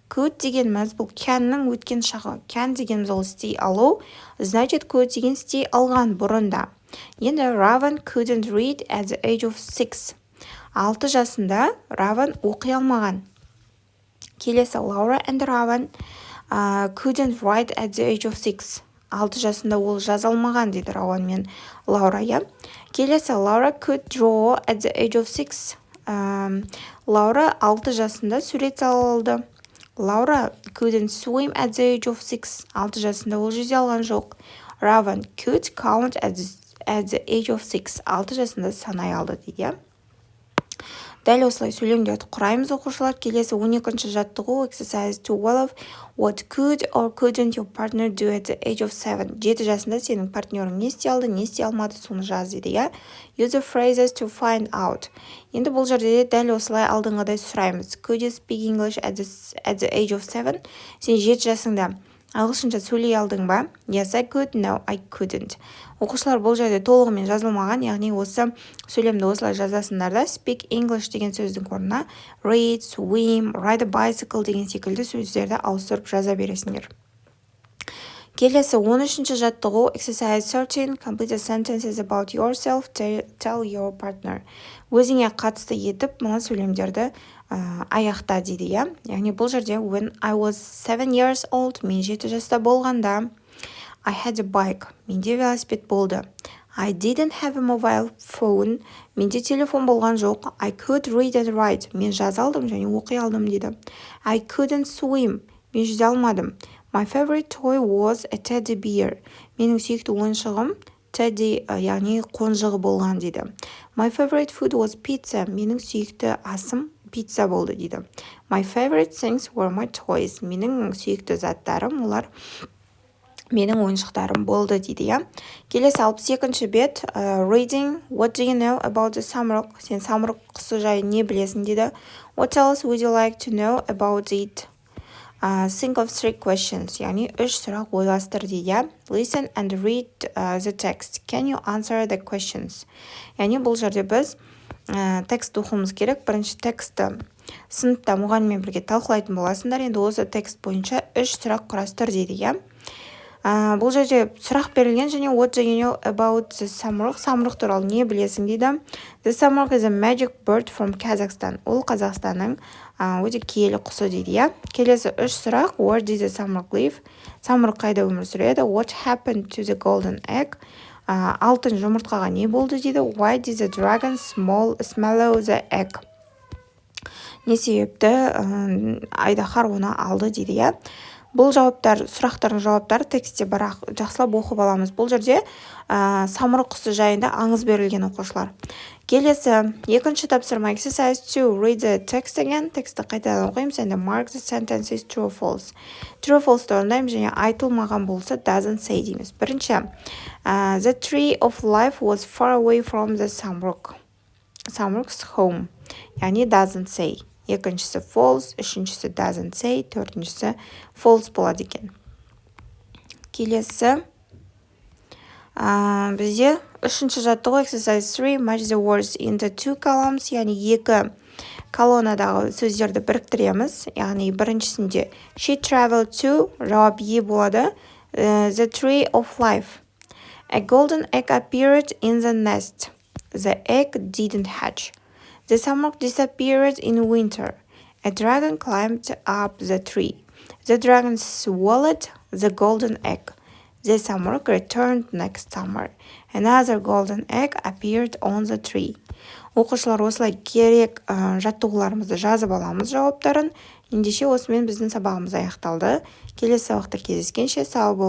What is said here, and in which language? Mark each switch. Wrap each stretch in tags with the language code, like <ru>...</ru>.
<kk>Could дегеніміз бұл canның өткен шағы. Can дегеніміз ол істей алу, значит could деген істей алған бұрында.</kk> <en>Енді Raven couldn't read at the age of 6.</en> <kk>6 жасында Raven оқи алмаған.</kk> <en>Келесі Laura and Raven couldn't write at the age of 6.</en> <kk>6 жасында ол жаза алмаған дейді Raven мен Laura, я.</kk> <en>Келесі Laura could draw at the age of 6.</en> <kk>Laura 6 жасында сурет сала алды.</kk> <en>Laura couldn't swim at the age of 6.</en> <kk>6 жасында ол жүзе алған жоқ.</kk> <en>Raven could count at the age of 6.</en> <kk>6 жасында санай алды дейді. Дәл осылай сөйлемдерді құраймыз оқушылар. Келесі 12-ші жаттығу</kk> <en>exercise 12. What could or couldn't your partner do at the age of 7?</en> <kk>7 жасында сенің партнерің не істей алды, не істей алмады, соны жаз дейді.</kk> <en>Use the phrases to find out.</en> <kk>Енді бұл жерде дәл осылай алдыңғыдай сұраймыз.</kk> <en>Could you speak English at the age of 7?</en> <kk>Сен 7 жасында ағылшынша сөйлей алдың ба?</kk> <en>Yes, I could. No, I couldn't.</en> <kk>Оқушылар бұл жерде толығымен жазылмаған, яғни осы сөйлемді осылай жазасыңдарда speak English деген сөздің орнына read, swim, ride a bicycle деген секілді сөздерді ауыстырып жаза бересіңдер. Келесі 13-ші жаттығу</kk> <en>exercise 13. Complete the sentences about yourself. Tell your partner.</en> <kk>Өзіңе қатысты етіп, мұны сөйлемдерді аяқта дейді, я. Яғни бұл жерде</kk> <en>when I was 7 years old,</en> <kk>мен 7 жаста болғанда,</kk> <en>I had a bike,</en> <kk>менде велосипед болды.</kk> <en>I didn't have a mobile phone,</en> <kk>менде телефон болған жоқ.</kk> <en>I could read and write,</en> <kk>мен жаза алдым және оқи алдым дейді.</kk> <en>I couldn't swim,</en> <kk>мен жүзе алмадым.</kk> <en>My favorite toy was a teddy bear.</en> <kk>Менің сүйікті ойыншығым teddy, яғни қонжығы болған дейді.</kk> <en>My favorite food was pizza.</en> <kk>Менің сүйікті асым пицца болды дейді.</kk> <en>My favorite things were my toys.</en> <kk>Менің сүйікті заттарым, олар менің ойыншықтарым болды дейді, я. Келесі 62-ші бет. Reading.</kk> <en>What do you know about the Samruk?</en> <kk>Сен Самрук құсы жайы не білесің дейді.</kk> <en>What else would you like to know about it? Think of 3 questions.</en> <kk>Яғни 3 сұрақ ойластыр дейді.</kk> <en>Listen and read the text. Can you answer the questions?</en> <kk>Яғни бұл жерде біз текст оқуымыз керек. Бірінші текстті сыныпта мұғаліммен бірге талқылайтын боласыңдар. Енді осы текст бойынша 3 сұрақ құрастыр дейді, я. Бұл жерде сұрақ берілген және</kk> <en>what do you know about the Samruk?</en> <kk>Самрук туралы не білесің дейді.</kk> <en>The Samruk is a magic bird from Kazakhstan.</en> <kk>Ол Қазақстанның өте киелі құсы дейді, я. Келесі 3 сұрақ.</kk> <en>Where did the Samruk live?</en> <kk>Самрук қайда өмір сүреді?</kk> <en>What happened to the golden egg?</en> <kk>Алтын жұмыртқаға не болды дейді.</kk> <en>Why did the dragon swallow the egg?</en> <kk>Не себепті айдаһар оны алды дейді, я. Бұл жауаптар, сұрақтардың жауаптары текстте бірақ жақсылап оқып аламыз. Бұл жерде самұрық құсы жайында аңыз берілген оқушылар. Келесі, екінші тапсырма</kk> <en>exercise 2. Read the text again.</en> <kk>Тексті қайтадан оқимыз.</kk> <en>And mark the sentences true or false.</en> <kk>True or false орындаймыз және айтылмаған болса doesn't say дейміз.</kk> <en>Бірінші, the tree of life was far away from the Samruk's home. Яғни doesn't say.</en> <kk>Екіншісі false, үшіншісі doesn't say, төртіншісі false болады екен. Келесі, бізде үшінші жаттығу</kk> <en>exercise 3. Match the words in the 2 columns,</en> <kk>яғни 2 колоннадағы сөздерді біріктіреміз. Яғни біріншісінде</kk> <en>she traveled to,</en> <kk>жауап е болады.</kk> <en>The tree of life. A golden egg appeared in the nest. The egg didn't hatch. The Samruk disappeared in winter. A dragon climbed up the tree. The dragon swallowed the golden egg. The Samruk returned next summer. Another golden egg appeared on the tree.</en> <kk>Оқушылар осылай керек жаттығуларымызды жазып аламыз жауаптарын. Ендеше осымен біздің сабағымыз аяқталды. Келесі сабақта кездескенше сау болыңыз.</kk>